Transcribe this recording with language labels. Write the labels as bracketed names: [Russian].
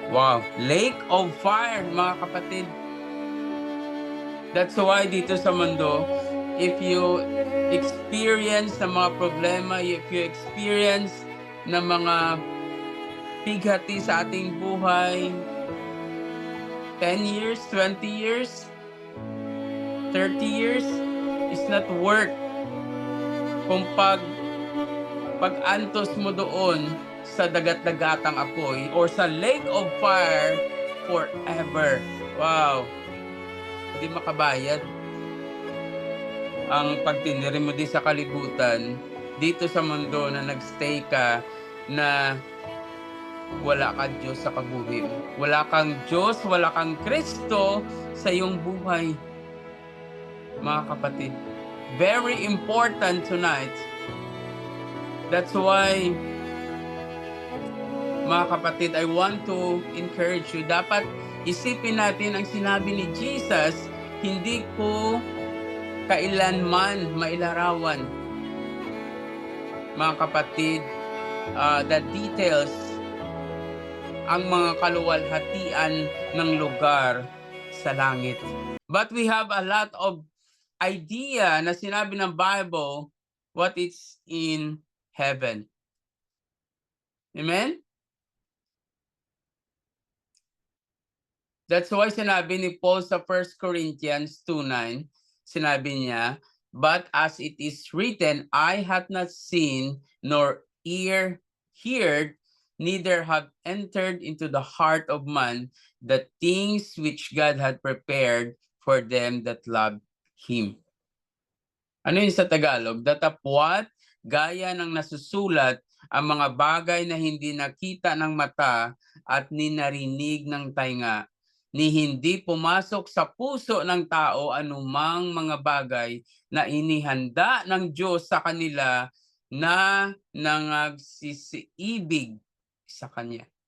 [Filipino] Wow! Lake of fire, mga kapatid. [English] That's why [Filipino] dito sa mundo, [English] if you experience [Filipino] na mga problema, if you experience na mga pighati sa ating buhay, [English] 10 years, 20 years, 30 years, is not worth [Filipino] kung pag-antos mo doon, sa dagat-dagatang apoy or sa lake of fire forever. Wow! Hindi makabayad ang pagtinderi mo di sa kalibutan, dito sa mundo na nagstay ka, na wala kang Diyos sa kabuhi mo. Wala kang Diyos, wala kang Kristo sa iyong buhay. Mga kapatid, [English] very important tonight. That's why, [Filipino] mga kapatid, [English] I want to encourage you. [Filipino] Dapat isipin natin ang sinabi ni Jesus, hindi ko kailanman mailarawan. Mga kapatid, [English] the details, [Filipino] ang mga kaluwalhatian ng lugar sa langit. [English] But we have a lot of idea na sinabi ng Bible what is in heaven. Amen? That's why [Filipino] sinabi ni Paul sa [English] 1 Corinthians 2:9, [Filipino] sinabi niya, [English] but as it is written, eye hath not seen, nor ear heard, neither have entered into the heart of man the things which God had prepared for them that love Him. [Filipino] Ano yun sa Tagalog? Datapwat, gaya ng nasusulat, ang mga bagay na hindi nakita ng mata at ninarinig ng tainga, ni hindi pumasok sa puso ng tao anumang mga bagay na inihanda ng Diyos sa kanila na nangagsisiibig sa Kanya.